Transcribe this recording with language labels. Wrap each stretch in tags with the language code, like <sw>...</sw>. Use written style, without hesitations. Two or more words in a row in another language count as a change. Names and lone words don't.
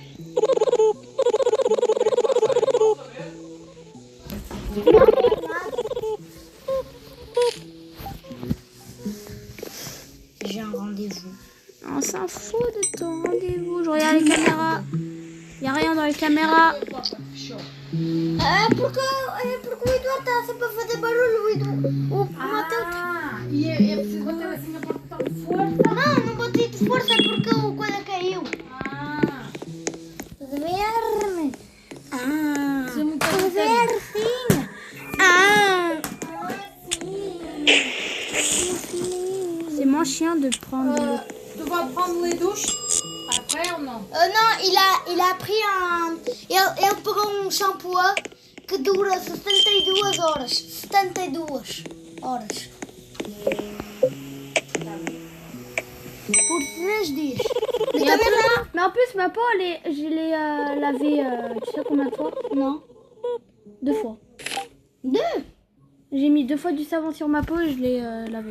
<fr>J'ai un rendez-vous. On s'en fout de ton rendez-vous. Je regarde les caméras. Y a rien dans les caméras.</fr> <pt>Pourquoi Eduardo você pode fazer barulho, Edu? O Matheus... E é preciso bater assim na porta de força? Não botei de força porque o coisa caiu. Verme. Verme.</pt> <fr>C'est mon chien de prendre. Tu vas prendre les douches après ou non? Non, il a pris un...</fr> <pt>Ele pegou um shampoo que dura 72 horas. 72 horas. Pour 3 dias.</pt> <fr>Mais en plus, ma peau, je l'ai lavée, tu sais combien de fois? Non. 2 fois. 2. J'ai mis 2 fois du savon sur ma peau et je l'ai lavée.</fr>